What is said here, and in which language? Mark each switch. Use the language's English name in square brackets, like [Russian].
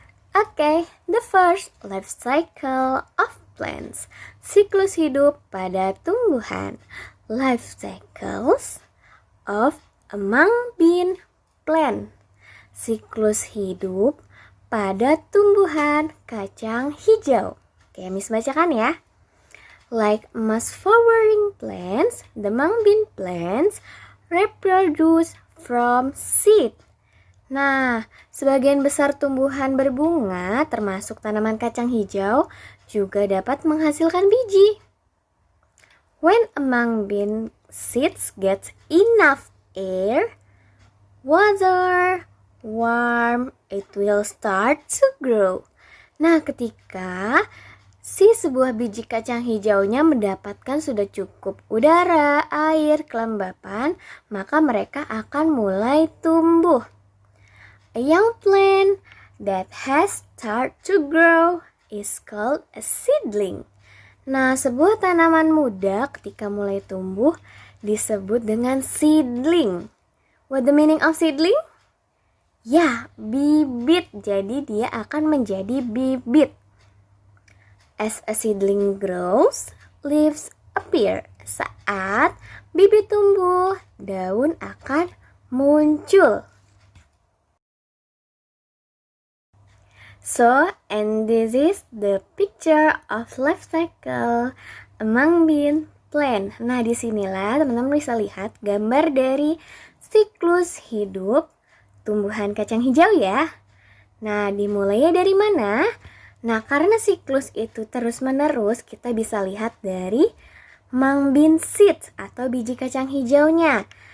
[English] Oke, the first life cycle of plants. [Indonesian] Siklus hidup pada tumbuhan. [English] Life cycles of among bean plant. [Indonesian] Siklus hidup pada tumbuhan kacang hijau. Oke, Miss bacakan ya. [English] Like most flowering plants, the mung bean plants reproduce from seed. [Indonesian] Nah, sebagian besar tumbuhan berbunga, termasuk tanaman kacang hijau, juga dapat menghasilkan biji. [English] When a mung bean seeds get enough air, water, warm, it will start to grow. [Indonesian] Nah, ketika sebuah biji kacang hijaunya mendapatkan sudah cukup udara, air, kelembapan, maka mereka akan mulai tumbuh. [English] A young plant that has started to grow is called a seedling. [Indonesian] Nah, sebuah tanaman muda ketika mulai tumbuh disebut dengan seedling. [English] What the meaning of seedling? [Indonesian] Ya, bibit. Jadi dia akan menjadi bibit. [English] As a seedling grows, leaves appear. [Indonesian] Saat bibit tumbuh, daun akan muncul. [English] So, and this is the picture of life cycle among bean plant. [Indonesian] Nah, disinilah teman-teman bisa lihat gambar dari siklus hidup tumbuhan kacang hijau ya. Nah, dimulainya dari mana? Nah, karena siklus itu terus-menerus, kita bisa lihat dari mung bean seeds atau biji kacang hijaunya.